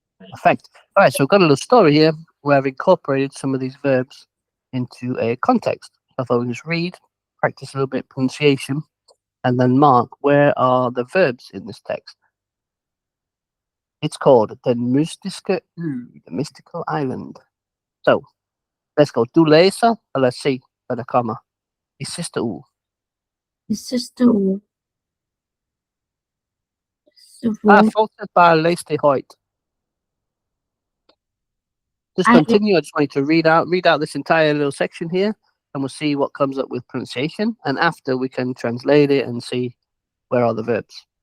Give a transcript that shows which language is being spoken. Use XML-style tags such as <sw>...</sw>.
<en>Perfect. All right, so we've got a little story here where I've incorporated some of these verbs into a context. I thought we just read, practice a little bit pronunciation, and then mark where are the verbs in this text. It's called the mystiske Ø, the mystical island. So let's go.</en> <da>Du læser, og lad os se, hvad der kommer i sidste uge. Det sidste ord. Så Fortsæt bare at læse det højt.</da> <en>Just I- continue. I just want you to read out this entire little section here, and we'll see what comes up with pronunciation. And after we can translate it and see where are the verbs.</en>